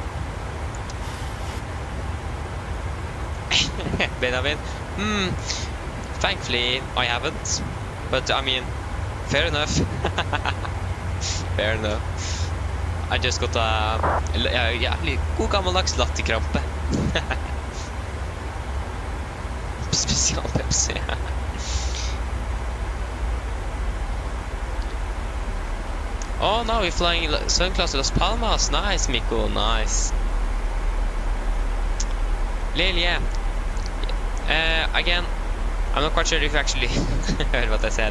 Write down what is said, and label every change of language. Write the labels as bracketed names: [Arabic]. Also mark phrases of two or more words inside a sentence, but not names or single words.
[English] Benjamin? Thankfully, I haven't. But, I mean, fair enough. Fair enough. I just got a [Norwegian] god gammeldags latterkrampe. Spesial Pepsi. [English] Oh, now we're flying so close to Las Palmas. Nice, Miko, nice. Lil, yeah. Again, I'm not quite sure if you actually heard what I said.